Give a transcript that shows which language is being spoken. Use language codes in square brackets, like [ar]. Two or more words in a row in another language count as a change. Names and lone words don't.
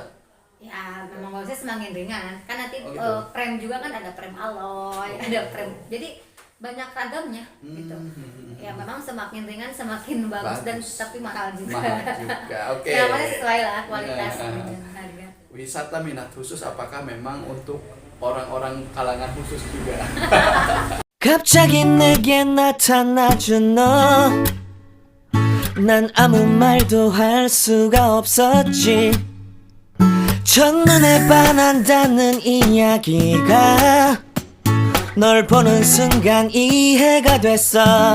[id] Ya memang bagusnya semakin ringan kan, nanti prem juga kan ada prem alloy, ada prem. Jadi banyak ragamnya gitu. Ya memang semakin ringan semakin bagus, dan tapi mahal juga. Oke. Ya mana sesuai lah kualitas dan harga. Wisata minat khusus apakah memang untuk orang-orang kalangan khusus juga? [ko] 갑자기 내게 나타나준 너, 난 아무 말도 할 수가 없었지. 첫눈에 반한다는 이야기가 널 보는 순간 이해가 됐어.